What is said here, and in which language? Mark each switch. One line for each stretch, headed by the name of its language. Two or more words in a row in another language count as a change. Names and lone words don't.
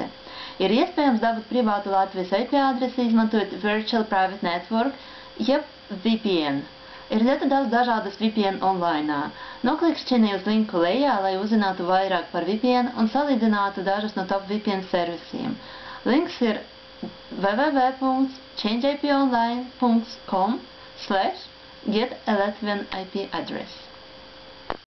Latvian: Ir iespējams dabūt privātu Latvijas IP adresi izmantojot
English: Virtual Private Network,
Latvian: jeb VPN. Ir ļoti daudz dažādas VPN online. Noklikšķini uz linku lejā, lai uzzinātu vairāk par VPN un salīdzinātu dažus no top VPN servisiem. Links ir www.changeiponline.com/get a Latvian IP address.